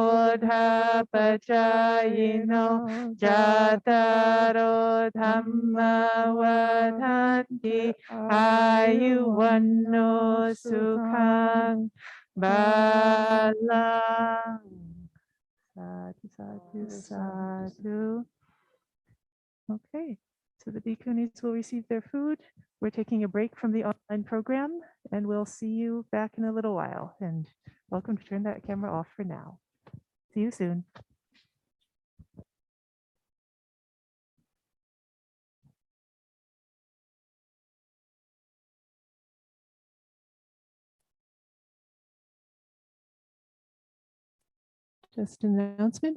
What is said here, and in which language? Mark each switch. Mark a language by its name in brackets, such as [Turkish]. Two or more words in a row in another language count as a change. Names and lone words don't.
[Pali] wodhapachayino jataro dhamma vadhanti ayuvanno sukhang balang. Sadhu, sadhu, sadhu. [English] Okay, so the bhikkhunis will receive their food. We're taking a break from the online program and we'll see you back in a little while. And welcome to turn that camera off for now. See you soon. Just an announcement.